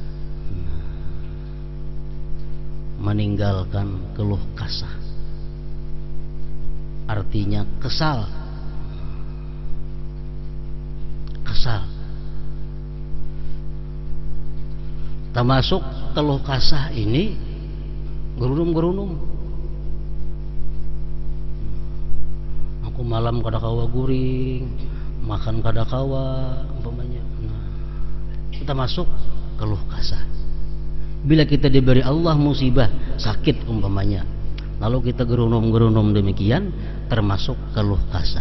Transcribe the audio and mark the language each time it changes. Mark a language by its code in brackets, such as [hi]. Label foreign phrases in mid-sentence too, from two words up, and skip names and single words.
[id] Meninggalkan keluh kesah. Artinya kesal. Termasuk keluh kasah ini gerunum-gerunum. [bjn] Aku malam kada kawa guring, makan kada kawa umpamanya. [id] Nah, kita masuk keluh kasah. Bila kita diberi Allah musibah, sakit umpamanya, lalu kita gerunum-gerunum demikian, termasuk keluh kasah.